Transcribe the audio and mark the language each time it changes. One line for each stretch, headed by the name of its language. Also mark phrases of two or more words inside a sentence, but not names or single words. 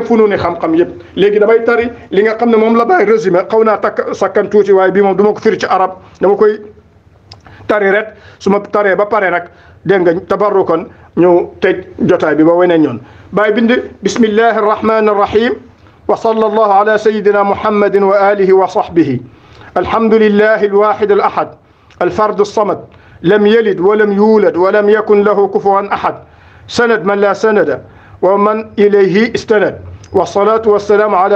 Wolof: fununi xam-xam yëpp léegi damay tari li nga xam ne moom la baay résumé xaw naa sakkan tuuti waaye bii moom du ma ko firi ci arab dama koy tari rek su ma taree ba pare nag dégg nga tabarrukan ñu tëj jotaay bi ba weneen ñoon baay bind
Arabic: بسم الله الرحمن الرحيم وصلى الله على سيدنا محمد وآله وصحبه الحمد لله الواحد الأحد الفرد الصمد لم يلد ولم يولد ولم يكن له كفوا أحد سند من لا سند ومن إليه استند والصلاة والسلام على